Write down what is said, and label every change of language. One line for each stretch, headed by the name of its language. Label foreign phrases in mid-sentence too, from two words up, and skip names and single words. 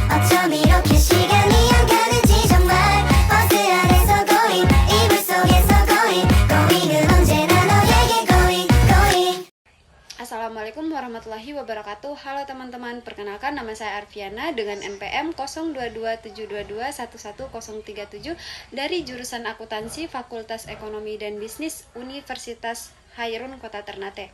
Korean: 어쩜 이렇게 시간이 안 가는지 정말 버스 안에서 고잉 이불 속에서 고잉 고잉은 언제나 너에게
English: going going.
Arabic: السلام عليكم ورحمة الله وبركاته.
Indonesian: Halo teman-teman, perkenalkan nama saya Arfiana dengan NPM 022722111037 dari jurusan Akuntansi Fakultas Ekonomi dan Bisnis Universitas Hairun Kota Ternate.